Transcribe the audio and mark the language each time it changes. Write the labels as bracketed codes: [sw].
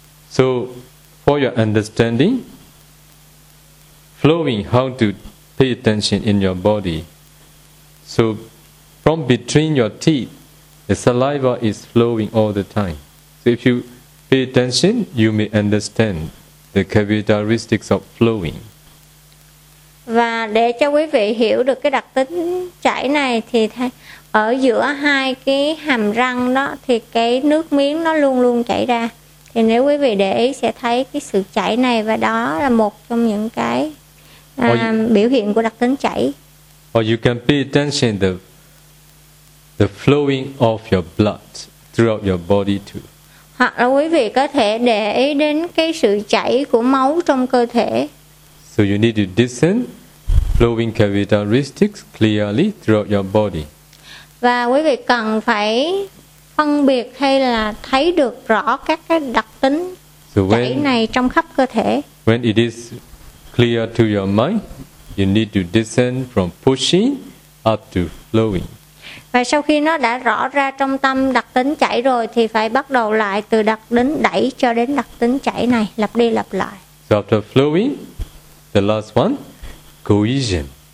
[en] So, for your understanding, flowing, how to pay attention in your body. So, from between your teeth, the saliva is flowing all the time. So, if you pay attention, you may understand the characteristics of flowing. [vi] Và để cho quý vị hiểu được cái đặc tính chảy này thì ở giữa hai cái hàm răng đó thì cái nước miếng nó luôn luôn chảy ra. Thì nếu quý vị để ý sẽ thấy cái sự chảy này và đó là một trong những cái biểu hiện của đặc tính chảy. [en] Or you can pay attention to the flowing of your blood throughout your body too. [vi] Hoặc là quý vị có thể để ý đến cái sự chảy của máu trong cơ thể. [en] So you need to discern flowing characteristics clearly throughout your body. [vi] Và quý vị cần phải phân biệt hay là thấy được rõ các cái đặc tính chảy này trong khắp cơ thể. [en] When it is clear to your mind, you need to descend from pushing up to flowing. [vi] Và sau khi nó đã rõ ra trong tâm đặc tính chảy rồi thì phải bắt đầu lại từ đặc tính đẩy cho đến đặc tính chảy này, lặp đi lặp lại. [en] So after flowing, the last one, cohesion.